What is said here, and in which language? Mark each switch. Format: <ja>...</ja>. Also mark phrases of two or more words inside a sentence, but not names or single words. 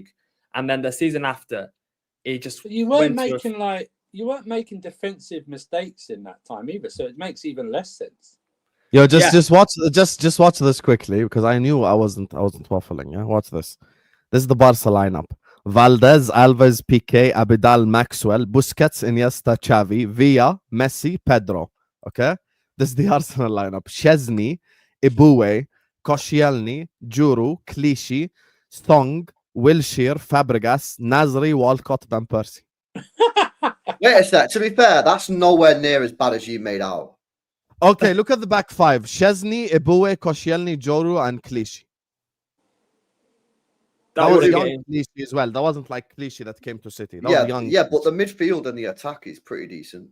<en>And then the season after, it just you weren't making defensive mistakes in that time either, so it makes even less sense. Yo, just watch this quickly because I knew I wasn't waffling. Yeah, watch this. This is the Barca lineup: Valdez, Alves, Piqué, Abidal, Maxwell, Busquets, Iniesta, Xavi, Villa, Messi, Pedro. Okay. This is the Arsenal lineup: Szczesny, Ibue, Koscielny, Juru, Clichy, Song, Wilshere, Fabregas, Nasri, Walcott, Van Persie. Wait a sec. To be fair, that's nowhere near as bad as you made out. Okay, look at the back five: Szczesny, Ibue, Koscielny, Juru, and Clichy. That was young Clichy as well. That wasn't like Clichy that came to City. That was young. Yeah, but the midfield and the attack is pretty decent.</en>